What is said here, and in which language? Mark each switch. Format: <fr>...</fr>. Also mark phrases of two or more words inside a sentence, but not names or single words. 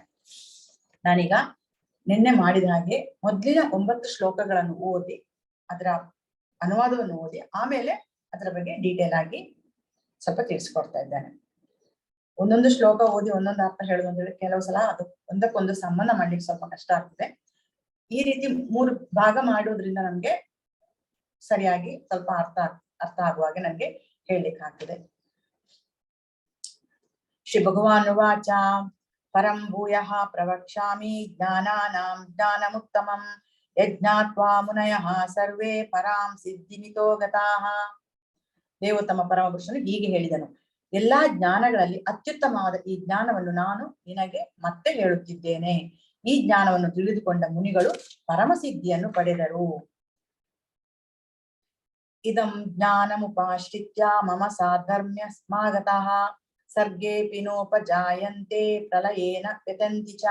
<kn>ನಾನೀಗ ನಿನ್ನೆ ಮಾಡಿದ ಹಾಗೆ ಮೊದಲಿನ 9 ಶ್ಲೋಕಗಳನ್ನು ಓದಿ ಅದರ ಅನುವಾದವನ್ನು ಓದಿ ಆಮೇಲೆ ಅದರ ಬಗ್ಗೆ ಡೀಟೇಲ್ ಆಗಿ ಸ್ವಲ್ಪ ತಿಳಿಸ್ಕೊಡ್ತಾ ಇದ್ದೇನೆ. ಒಂದೊಂದು ಶ್ಲೋಕ ಓದಿ ಒಂದೊಂದು ಅರ್ಥ ಹೇಳೋದು ಅಂದ್ರೆ ಕೆಲವು ಸಲ ಅದು ಒಂದಕ್ಕೊಂದು ಸಂಬಂಧ ಮಾಡ್ಲಿಕ್ಕೆ ಸ್ವಲ್ಪ ಕಷ್ಟ ಆಗ್ತದೆ. ಈ ರೀತಿ 3 ಭಾಗ ಮಾಡೋದ್ರಿಂದ ನಮ್ಗೆ ಸರಿಯಾಗಿ ಸ್ವಲ್ಪ ಅರ್ಥ ಆಗುವಾಗೆ ನಮ್ಗೆ ಹೇಳಲಿಕ್ಕೆ ಆಗ್ತದೆ.</kn> <sa>ಶ್ರೀ ಭಗವಾನ್ ವಾಚ ಪರಂ ಭೂಯಃ ಪ್ರವಕ್ಷ್ಯಾಮಿ ಜ್ಞಾನಾನಾಂ ಜ್ಞಾನಮುತ್ತಮಂ ಯಜ್ಞಾತ್ವಾ ಮುನಯಃ ಸರ್ವೇ ಪರಾಂ ಸಿದ್ಧಿಮಿತೋ ಗತಾಃ.</sa> <kn>ದೇವೋತ್ತಮ ಪರಮಪುರುಷನು ಹೀಗೆ ಹೇಳಿದನು, ಎಲ್ಲಾ ಜ್ಞಾನಗಳಲ್ಲಿ ಅತ್ಯುತ್ತಮವಾದ ಈ ಜ್ಞಾನವನ್ನು ನಾನು ನಿನಗೆ ಮತ್ತೆ ಹೇಳುತ್ತಿದ್ದೇನೆ. ಈ ಜ್ಞಾನವನ್ನು ತಿಳಿದುಕೊಂಡ ಮುನಿಗಳು ಪರಮಸಿದ್ಧಿಯನ್ನು ಪಡೆದರು.</kn> <sa>ಇದಂ ಜ್ಞಾನಮುಪಾಶ್ರಿತ್ಯ ಮಮ ಸಾಧರ್ಮ್ಯ ಸ್ಮಾಗತಃ ಸರ್ಗೇಪಿ ನೋಪಜಾಯಂತೆ ಪ್ರಲಯೇನ ವ್ಯತಂತಿ ಚ.</sa>